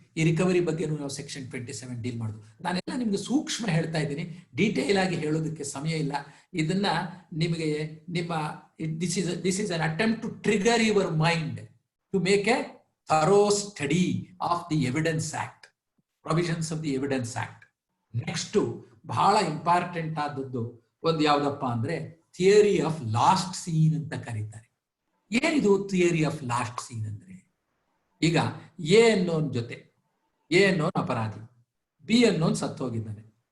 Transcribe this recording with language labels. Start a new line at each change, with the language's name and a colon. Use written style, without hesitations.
Kannada: ಈ ರಿಕವರಿ ಬಗ್ಗೆ ನಾವು ಸೆಕ್ಷನ್ 27 ಡೀಲ್ ಮಾಡುದು. ನಾನೆಲ್ಲ ನಿಮ್ಗೆ ಸೂಕ್ಷ್ಮ ಹೇಳ್ತಾ ಇದ್ದೀನಿ, ಡೀಟೇಲ್ ಆಗಿ ಹೇಳೋದಕ್ಕೆ ಸಮಯ ಇಲ್ಲ. ಇದನ್ನ ನಿಮಗೆ
English: this is an attempt to trigger your mind to make a thorough study of the Evidence Act, provisions of the Evidence Act.
Kannada: Next ಬಹಳ ಇಂಪಾರ್ಟೆಂಟ್ ಆದದ್ದು ಒಂದು ಯಾವ್ದಪ್ಪ ಅಂದ್ರೆ ಥಿಯರಿ ಆಫ್ ಲಾಸ್ಟ್ ಸೀನ್ ಅಂತ ಕರೀತಾರೆ. ಏನಿದು ಥಿಯರಿ ಆಫ್ ಲಾಸ್ಟ್ ಸೀನ್ ಅಂದ್ರೆ, ಈಗ ಎ ಅನ್ನೋನ್ ಜೊತೆ ಎ ಅನ್ನೋನ್ ಅಪರಾಧಿ, ಬಿ ಅನ್ನೋನ್ ಸತ್ತು ಹೋಗಿದ್ದಾನೆ.